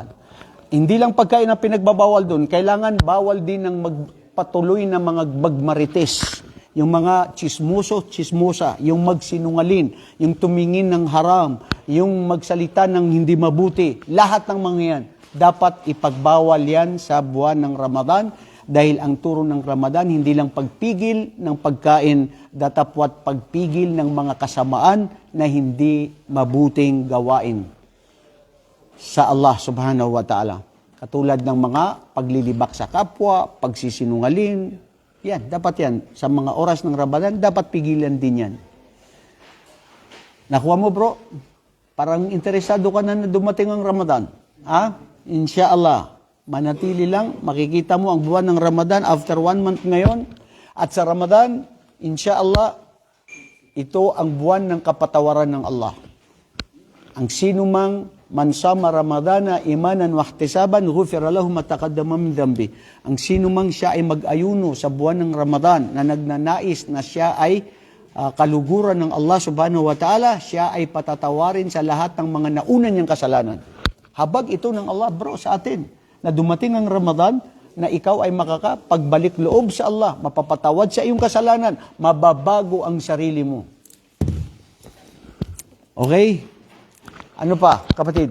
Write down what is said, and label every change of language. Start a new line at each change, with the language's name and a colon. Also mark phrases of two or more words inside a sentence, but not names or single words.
Filipino: Hindi lang pagkain ang pinagbabawal doon, kailangan bawal din ng magpatuloy na mga magmarites, yung mga chismosa, yung magsinungalin, yung tumingin ng haram, yung magsalita ng hindi mabuti, lahat ng mga yan, dapat ipagbawal yan sa buwan ng Ramadan. Dahil ang turo ng Ramadan, hindi lang pagpigil ng pagkain, datapwat pagpigil ng mga kasamaan na hindi mabuting gawain sa Allah
Arabic: سبحانه وتعالى.
Filipino: Katulad ng mga paglilibak sa kapwa, pagsisinungalin, yan, dapat yan. Sa mga oras ng Ramadan, dapat pigilan din yan. Nakuha mo bro? Parang interesado ka na dumating ang Ramadan. Inshallah. Manatili lang, makikita mo ang buwan ng Ramadan
English: after 1 month
Filipino: ngayon. At sa Ramadan, inshallah, ito ang buwan ng kapatawaran ng Allah. Ang sino mang
Arabic: من صام رمضان إيمانا واحتسابا غفر له ما تقدم من ذنبه.
Filipino: Ang sino mang siya ay mag-ayuno sa buwan ng Ramadan na nagnanais na siya ay kaluguran ng Allah
Arabic: سبحانه وتعالى,
Filipino: siya ay patatawarin sa lahat ng mga nauna niyang kasalanan. Habag ito ng Allah, bro, sa atin, na dumating ang Ramadan, na ikaw ay makakapagbalik loob sa Allah, mapapatawad sa iyong kasalanan, mababago ang sarili mo. Okay? Ano pa, kapatid?